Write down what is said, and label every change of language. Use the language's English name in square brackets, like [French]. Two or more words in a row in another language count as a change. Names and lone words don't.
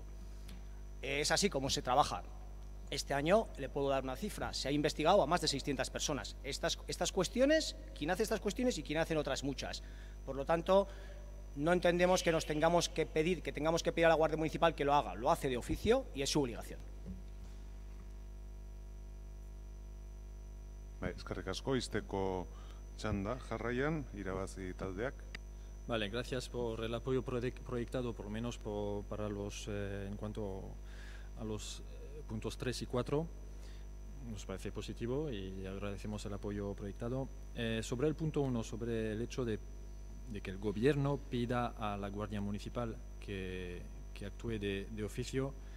[Spanish] Es así como se trabaja. Este año, le puedo dar una cifra, se ha investigado a más de 600 personas. Estas cuestiones, quien hace estas cuestiones y quien hacen otras muchas. Por lo tanto, no entendemos que tengamos que pedir a la Guardia Municipal que lo haga. Lo hace de oficio y es su obligación. [Basque] Eskerrik asko, izteko txanda jarraian, irabazi taldeak. [Spanish] Vale, gracias por el apoyo proyectado, por lo menos para los, en cuanto a los puntos 3 y 4. Nos parece positivo y agradecemos el apoyo proyectado. Sobre el punto 1, sobre el hecho de que el Gobierno pida a la Guardia Municipal que actúe de oficio,